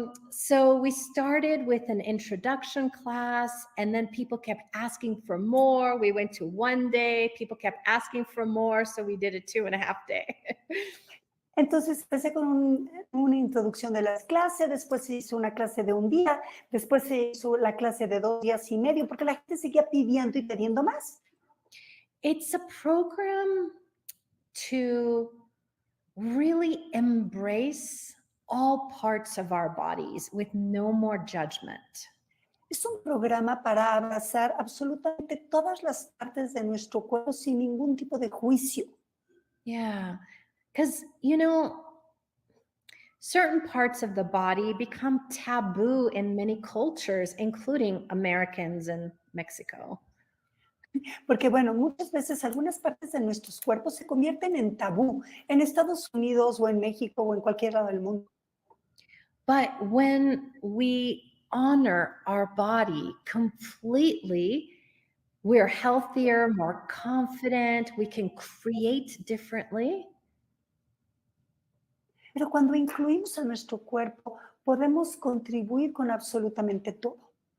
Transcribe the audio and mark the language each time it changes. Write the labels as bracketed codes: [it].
[en] So we started with an introduction class, and then people kept asking for more. We went to 1 day, people kept asking for more, so we did a 2.5 day. [es] Entonces empecé con una introducción de las clases, después se hizo una clase de un día, después se hizo la clase de 2 días y medio, porque la gente seguía pidiendo y pidiendo más. [en] It's a program to really embrace all parts of our bodies with no more judgment. [es] Es un programa para abrazar absolutamente todas las partes de nuestro cuerpo sin ningún tipo de juicio. [en] Yeah, because, certain parts of the body become taboo in many cultures, including Americans and Mexico. [es] Porque, bueno, muchas veces algunas partes de nuestros cuerpos se convierten en tabú en Estados Unidos o en México o en cualquier lado del mundo. [en] But when we honor our body completely, we're healthier, more confident, we can create differently. [es] Pero cuando incluimos a nuestro cuerpo, podemos contribuir con absolutamente todo.